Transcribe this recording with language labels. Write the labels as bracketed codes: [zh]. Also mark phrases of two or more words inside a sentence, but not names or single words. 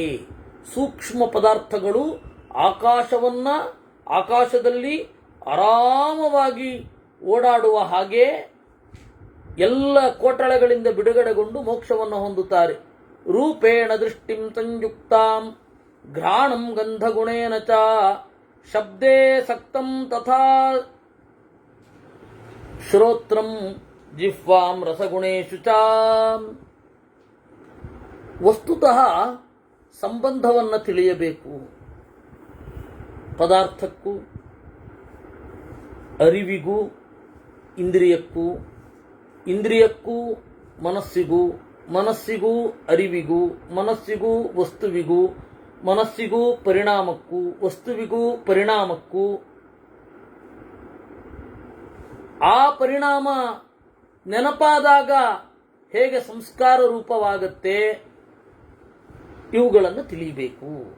[kn] ಸೂಕ್ಷ್ಮ ಪದಾರ್ಥಗಳು ಆಕಾಶದಲ್ಲಿ ಆರಾಮವಾಗಿ ಓಡಾಡುವ ಹಾಗೆ ಎಲ್ಲ ಕೋಟಳೆಗಳಿಂದ ಬಿಡುಗಡೆಗೊಂಡು ಮೋಕ್ಷವನ್ನು ಹೊಂದುತ್ತಾರೆ. [sa] ರೂಪೇಣ ದೃಷ್ಟಿಂ ಸಂಯುಕ್ತಾಂ ಘ್ರಾಣಂ ಗಂಧಗುಣೇನ ಚ ಶಬ್ದೇ ಸಕ್ತಂ ತಥಾ ಶ್ರೋತ್ರಂ ಜಿಹ್ವಾಂ ರಸಗುಣೇಶು ಚ. [kn] ವಸ್ತುತಃ ಸಂಬಂಧವನ್ನು ತಿಳಿಯಬೇಕು. ಪದಾರ್ಥಕ್ಕೂ ಅರಿವಿಗೂ ಇಂದ್ರಿಯಕ್ಕೂ ಇಂದ್ರಿಯಕ್ಕೂ ಮನಸ್ಸಿಗೂ, ಮನಸ್ಸಿಗೂ ಅರಿವಿಗೂ, ಮನಸ್ಸಿಗೂ ವಸ್ತುವಿಗೂ, ಮನಸ್ಸಿಗೂ ಪರಿಣಾಮಕ್ಕೂ, ವಸ್ತುವಿಗೂ ಪರಿಣಾಮಕ್ಕೂ, ಆ ಪರಿಣಾಮ ನೆನಪಾದಾಗ ಹೇಗೆ ಸಂಸ್ಕಾರ ರೂಪವಾಗತ್ತೆ ಇವುಗಳನ್ನು ತಿಳಿಯಬೇಕು.